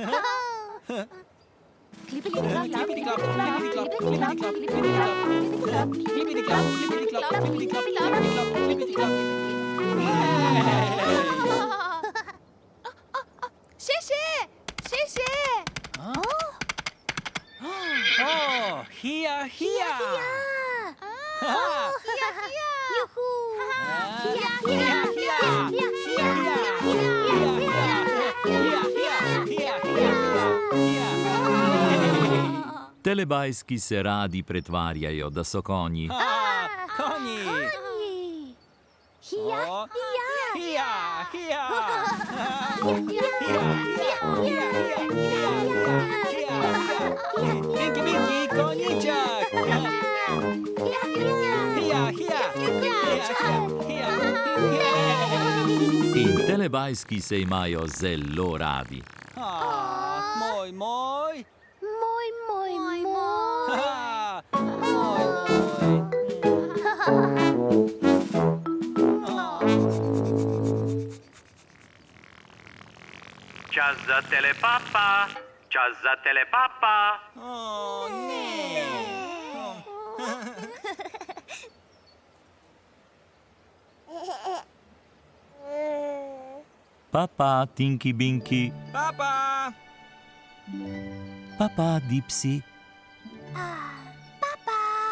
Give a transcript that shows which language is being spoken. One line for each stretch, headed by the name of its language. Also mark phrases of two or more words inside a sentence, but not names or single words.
Slovenian: Klipiti klop, klipiti klop, klipiti klop, klipiti klop, klipiti klop, klipiti klop, klipiti klop, klipiti klop, klipiti klop. Šeše, šeše. Hija, hija. Juhu. Telebajski se radi pretvarjajo, da so konji. Konji. Hija, Hija, hija. Tinky Binky, konjiček. Hija, hija. In telebajski se imajo zelo radi. Moj, moj. Moj. Čas za telepapa. Čas za telepapa. Ne. Papa, Tinky Binky. Papa. Papa, Dipsy. Papa.